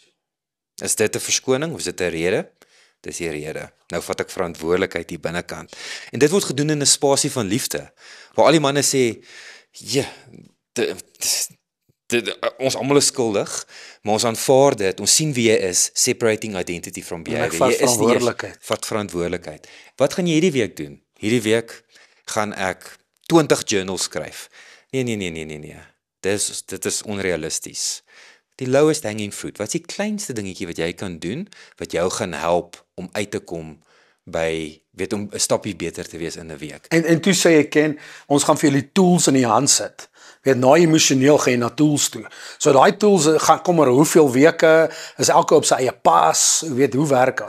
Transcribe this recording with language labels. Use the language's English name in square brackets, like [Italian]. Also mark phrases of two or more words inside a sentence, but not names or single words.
[Afrikaans] Is dit 'n verskoning of is dit 'n rede? Dis die rede. Nou vat ek verantwoordelikheid hier binnekant. En dit word gedoen in 'n spasie van liefde, waar al die manne sê, ja, ons almal is skuldig, maar ons aanvaar dit, ons sien wie jy is, [English] separating identity from behavior. [Afrikaans] Jy is nie, vat verantwoordelikheid. Wat gaan jy hierdie week doen? Hierdie week gaan ek 20 journals skryf. Nee. Dit is onrealisties. Die [English] lowest hanging fruit, [Afrikaans] wat is die kleinste dingetjie wat jy kan doen, wat jou gaan help om uit te kom by, om 'n stapie beter te wees in 'n week. En toe sê ek, Ken, ons gaan vir julle tools in die hand sit. Na emosioneel gaan jy na tools toe. So daai tools gaan kom oor hoeveel weke, is elke op sy eie pas, hoe werk dit?